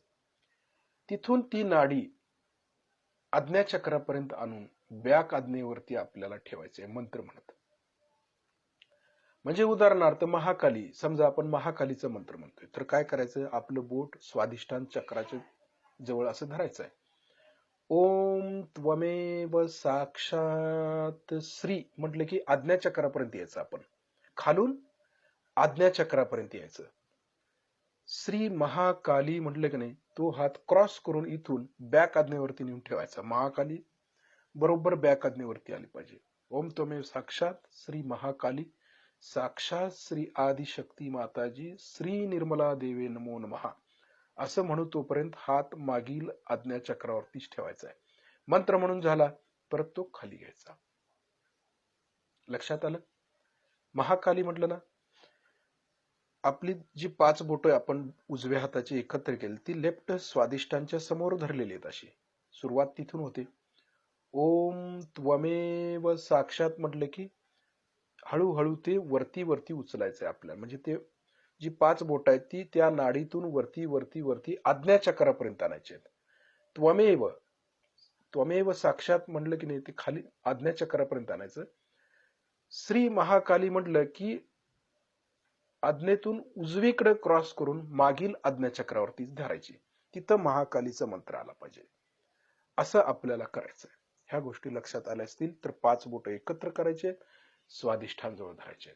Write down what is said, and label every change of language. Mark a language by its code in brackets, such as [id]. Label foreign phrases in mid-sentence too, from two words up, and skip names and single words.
[mr] तिथून ती नाडी आज्ञाचक्रापर्यंत आणून बॅक आज्ञेवरती आपल्याला ठेवायचंय मंत्र म्हणत. म्हणजे उदाहरणार्थ महाकाली, समजा आपण महाकालीचा मंत्र म्हणतोय, तर काय करायचं, आपलं बोट स्वादिष्ठान चक्राच्या जवळ असं धरायचं आहे. [sa] ओम त्वमेव साक्षात श्री [mr] म्हटलं की आज्ञाचक्रापर्यंत यायचं, आपण खालून आज्ञाचक्रापर्यंत यायचं. श्री महाकाली म्हटलं की नाही, तो हात क्रॉस करून इथून बॅक आज्ञेवरती नेऊन ठेवायचा. महाकाली बरोबर बॅक आज्ञेवरती आली पाहिजे. [sa] ओम त्वमेव साक्षात श्री महाकाली साक्षात श्री आदिशक्ती माताजी श्री निर्मला देवे नमो नमः [mr] असं म्हणू तोपर्यंत हात मागील आज्ञाचक्रावरतीच ठेवायचा आहे. मंत्र म्हणून झाला, परत तो खाली घ्यायचा. लक्षात आलं? महाकाली म्हटलं ना, आपली जी 5 बोटं आपण उजव्या हाताची एकत्र केली ती लेफ्ट स्वादिष्टांच्या समोर धरलेली आहेत. अशी सुरुवात तिथून होते. [sa] ओम त्वमेव साक्षात [mr] म्हटलं की हळूहळू ते वरती वरती उचलायचंय आपल्याला. म्हणजे ते जी 5 बोट आहेत ती त्या नाडीतून वरती वरती वरती आज्ञाचक्रापर्यंत आणायचे आहेत. [sa] त्वमेव त्वमेव साक्षात [mr] म्हटलं की नाही, ते खाली आज्ञाचक्रापर्यंत आणायचं. श्री महाकाली म्हटलं की आज्ञेतून उजवीकडे क्रॉस करून मागील आज्ञाचक्रावरती धरायची. तिथं महाकालीचा मंत्र आला पाहिजे. असं आपल्याला करायचंय. ह्या गोष्टी लक्षात आल्या असतील तर 5 बोट एकत्र करायचे, स्वादिष्ठान जवळ धरायचे.